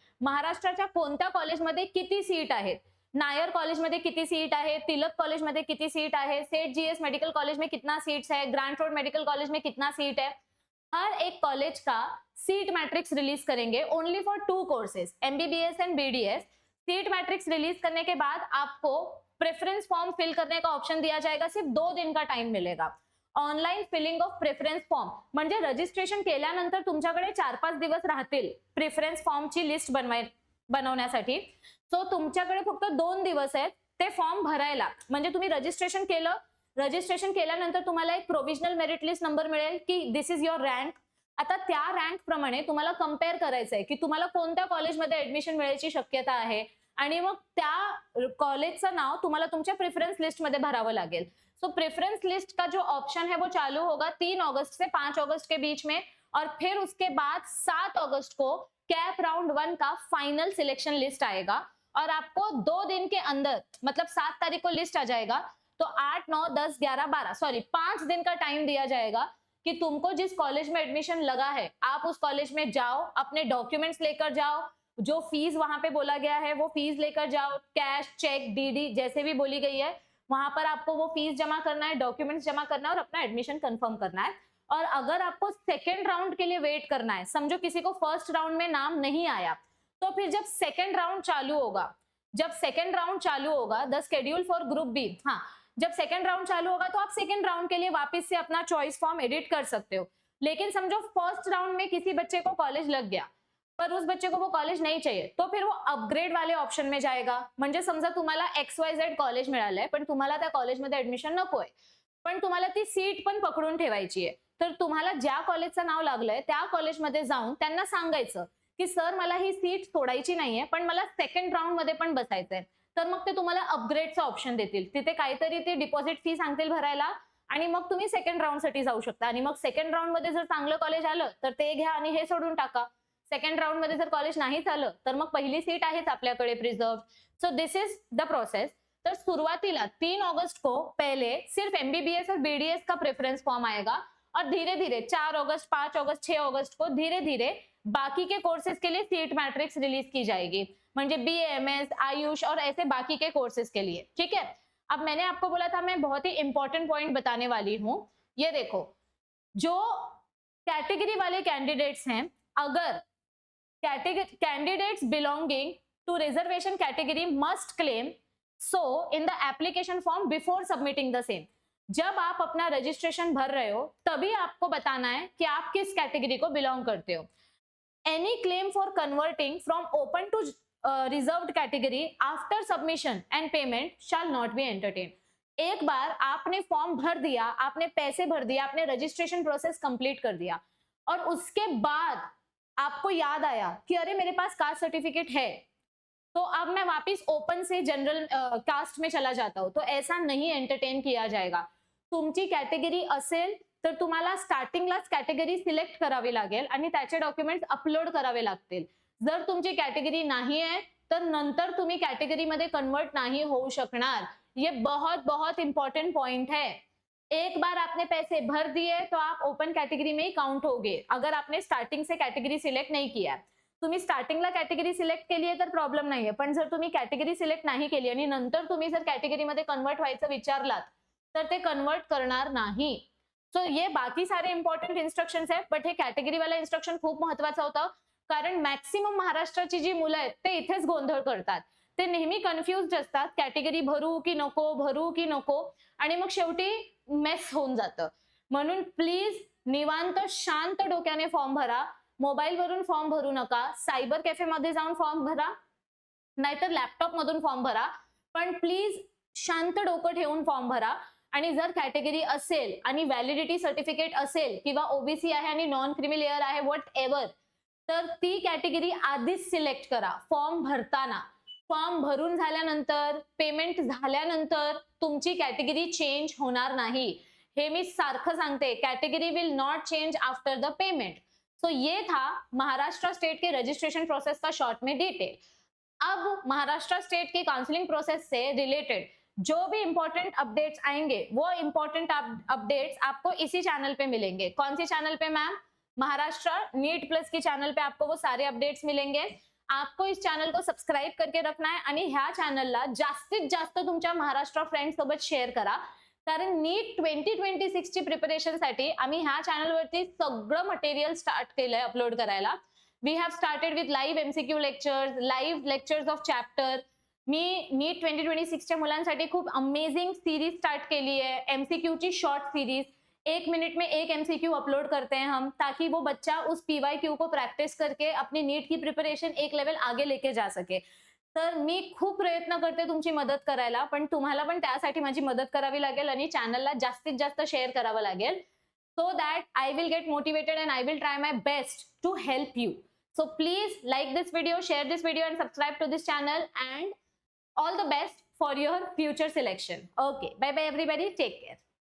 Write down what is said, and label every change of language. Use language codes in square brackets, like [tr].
[mr] महाराष्ट्राच्या कोणत्या कॉलेजमध्ये किती सीट आहेत, नायर कॉलेजमध्ये किती सीट आहे, [hi] तिलक कॉलेजमध्ये किती सीट आहे, सेठ जीएस मेडिकल कॉलेज में कितना सीट्स है, ग्रांट रोड मेडिकल कॉलेज में कितना सीट है, हर एक कॉलेज का सीट मैट्रिक्स रिलीज करेंगे [en] Only for 2 courses, MBBS and BDS. [hi] Seat matrix release करने के बाद आपको प्रेफरेंस फॉर्म फिल करने का ऑप्शन दिया जाएगा, सिर्फ 2 दिन का टाइम मिलेगा। [en] online filling of preference form, [mr] म्हणजे रजिस्ट्रेशन केल्यानंतर तुमच्याकडे 4-5 दिवस राहतील प्रेफरन्स फॉर्मची लिस्ट बनवण्यासाठी। सो तुमच्याकडे फक्त 2 दिवस आहेत ते फॉर्म भरायला, म्हणजे तुम्ही रजिस्ट्रेशन केलं, रजिस्ट्रेशन केल्यानंतर तुम्हाला एक प्रोविजनल मेरिट लिस्ट नंबर मिळेल की [en] This is your rank. [mr] आता त्या रँक प्रमाणे तुम्हाला कंपेअर करायचं आहे की तुम्हाला कोणत्या कॉलेजमध्ये ऍडमिशन मिळायची शक्यता आहे, आणि मग त्या कॉलेजचं नाव तुम्हाला तुमच्या प्रेफरन्स लिस्ट मध्ये भरावं लागेल। [hi] सो प्रेफरेंस लिस्ट का जो ऑप्शन है वो चालू होगा 3 अगस्त से 5 अगस्त के बीच में, और फिर उसके बाद 7 अगस्त को कैप राउंड 1 का फाइनल सिलेक्शन लिस्ट आएगा, और आपको 2 दिन के अंदर, मतलब 7 तारीख को लिस्ट आ जाएगा, तो 8, 9, 10, 11, 12 सॉरी 5 दिन का टाइम दिया जाएगा कि तुमको जिस कॉलेज में एडमिशन लगा है आप उस कॉलेज में जाओ, अपने डॉक्यूमेंट्स लेकर जाओ, जो फीस वहां पे बोला गया है वो फीस लेकर जाओ, कैश, चेक, डीडी जैसे भी बोली गई है वहां पर आपको वो फीस जमा करना है, डॉक्यूमेंट्स जमा करना है और अपना एडमिशन कंफर्म करना है। और अगर आपको सेकेंड राउंड के लिए वेट करना है, समझो किसी को फर्स्ट राउंड में नाम नहीं आया, तो फिर जब सेकेंड राउंड चालू होगा, जब सेकेंड राउंड चालू होगा [en] the schedule for group B, [hi] हाँ जब सेकेंड राउंड चालू होगा तो आप सेकेंड राउंड के लिए वापस से अपना चॉइस फॉर्म एडिट कर सकते हो। लेकिन समझो फर्स्ट राउंड में किसी बच्चे को कॉलेज लग गया पर उस बच्चे को वो कॉलेज नहीं चाहिए, तो फिर वो अपग्रेड वाले ऑप्शन में जाएगा। [mr] म्हणजे समजा तुम्हाला XYZ कॉलेज मिळालंय पण तुम्हाला त्या कॉलेजमध्ये ऍडमिशन नकोय, पण तुम्हाला ती सीट पण पकडून ठेवायची आहे, तर तुम्हाला ज्या कॉलेजचं नाव लागलंय त्या कॉलेजमध्ये जाऊन त्यांना सांगायचं की सर मला ही सीट सोडायची नाहीये पण मला सेकंड राउंड मध्ये पण बसायचंय, तर मग ते तुम्हाला अपग्रेडचा ऑप्शन देतील। तिथे काहीतरी ते डिपॉझिट फी सांगतील भरायला आणि मग तुम्ही सेकंड राउंड साठी जाऊ शकता। आणि मग सेकंड राउंड मध्ये जर चांगलं कॉलेज आलं तर ते घ्या आणि हे सोडून टाका। सेकंड राउंड मध्ये जर कॉलेज नाही झालं तर मग पहिली सीट आहेच आपल्याकडे preserve. [en] So this is the process. [hi] तर शुरुआतीला 3 अगस्त को पहले सिर्फ एमबीबीएस और बीडीएस का प्रेफरेंस फॉर्म आएगा और धीरे धीरे 4 अगस्त, 5 अगस्त, 6 अगस्त को धीरे धीरे बाकी के कोर्सेज के लिए सीट मैट्रिक्स रिलीज की जाएगी, म्हणजे बीएमएस, आयुष और ऐसे बाकी के कोर्सेज के लिए। ठीक है, अब मैंने आपको बोला था मैं बहुत ही इंपॉर्टेंट पॉइंट बताने वाली हूं। ये देखो, जो कैटेगरी वाले कैंडिडेट्स हैं, अगर [en] candidates belonging to reservation category must claim so in the application form before submitting the same। [hi] जब आप अपना रजिस्ट्रेशन भर रहे हो तभी आपको बताना है कि आप किस कैटेगरी को बिलोंग करते हो। [en] Any claim for converting from open to reserved category after submission and payment shall not be entertained। [hi] एक बार आपने फॉर्म भर दिया, आपने पैसे भर दिया, आपने रजिस्ट्रेशन प्रोसेस कंप्लीट कर दिया और उसके बाद आपको याद आया कि अरे मेरे पास कास्ट सर्टिफिकेट है, तो अब मैं वापस ओपन से जनरल कास्ट में चला जाता हूं, तो ऐसा नहीं एंटरटेन किया जाएगा। [mr] तुमची कॅटेगरी असेल तर तुम्हाला स्टार्टिंगलाच कॅटेगरी सिलेक्ट करावी लागेल आणि त्याचे डॉक्युमेंट्स अपलोड करावे लागतील। जर तुमची कॅटेगरी नाही आहे तर नंतर तुम्ही कॅटेगरीमध्ये कन्वर्ट नाही होऊ शकणार। [hi] ये बहुत बहुत इंपॉर्टेंट पॉइंट है। एक बार आपने पैसे भर दिए तो आप ओपन कैटेगरी में ही काउंट होगे, अगर आपने स्टार्टिंग से कैटेगरी सिलेक्ट नहीं किया। [mr] तुम्ही स्टार्टिंगला कैटेगरी सिलेक्ट केली आहे तर प्रॉब्लेम नाहीये, पण जर तुम्ही कैटेगरी सिलेक्ट नाही केली आणि नंतर तुम्ही जर कैटेगरीमध्ये कन्वर्ट व्हायचं विचारलात तर ते कन्वर्ट करणार नाही। सो ये बाकी सारे इंपॉर्टंट इन्स्ट्रक्शन्स आहेत, बट हे कैटेगरी वाला इन्स्ट्रक्शन खूप महत्वाचं होतं, कारण मॅक्सिमम महाराष्ट्राची जी मुलं आहेत ते इथेच गोंधळ करतात। ते नेहमी कन्फ्युज्ड असतात, कॅटेगरी भरू की नको, भरू की नको, आणि मग शेवटी मेस होऊन जातं। म्हणून प्लीज निवांत शांत डोक्याने फॉर्म भरा, मोबाईल वरून फॉर्म भरू नका, सायबर कॅफे मध्ये जाऊन फॉर्म भरा, नाहीतर लॅपटॉप मधून फॉर्म भरा, पण प्लीज शांत डोकं ठेवून फॉर्म भरा। आणि जर कॅटेगरी असेल आणि व्हॅलिडिटी सर्टिफिकेट असेल किंवा ओबीसी आहे आणि नॉन क्रिमी लेअर आहे [en] whatever, [mr] तर ती कॅटेगरी आधीच सिलेक्ट करा फॉर्म भरताना. फॉर्म भरून झाल्यानंतर, पेमेंट झाल्यानंतर तुमची कॅटेगरी चेंज होणार नाही. हे मी सारखं सांगते, [en] Category will not change after the payment. [hi] सो ये था महाराष्ट्र स्टेट के रजिस्ट्रेशन प्रोसेस का शॉर्ट में डिटेल. अब महाराष्ट्र स्टेट की काउंसलिंग प्रोसेस से रिलेटेड जो भी इंपॉर्टेंट अपडेट्स आएंगे वो इंपॉर्टेंट अपडेट्स आपको इसी चैनल पे मिलेंगे. कौन सी चैनल पे मैम? महाराष्ट्र नीट प्लस की चैनल पे आपको वो सारे अपडेट्स मिलेंगे. आपको इस चॅनल को सबस्क्राईब करके रखना [mr] आहे आणि ह्या चॅनलला जास्तीत जास्त तुमच्या महाराष्ट्र फ्रेंड्स सोबत शेअर करा. कारण नीट 2026 ची प्रिपरेशन साठी आम्ही ह्या चॅनलवरती सगळं मटेरियल स्टार्ट केलंय अपलोड करायला. [en] We have started with live MCQ lectures, live lectures of chapter. [mr] मी नीट 2026 च्या मुलांसाठी खूप अमेजिंग सीरीज स्टार्ट केली है, एमसीक्यू ची शॉर्ट सीरीज. [hi] 1 मिनट में 1 एमसीक्यू अपलोड करते हैं हम, ताकि वो बच्चा उस पीवाईक्यू को प्रैक्टिस करके अपनी नीट की प्रिपरेशन एक लेवल आगे लेके जा सके. [mr] तर मी खूप प्रयत्न करते तुमची मदत करायला, पण तुम्हाला पण त्यासाठी माझी मदत करावी लागेल आणि चॅनलला जास्तीत जास्त शेअर करावं लागेल. [en] So that I will get motivated and I will try my best to help you. So please like this video, share this video and subscribe to this channel, and all the best for your future selection. Okay, bye bye everybody, take care.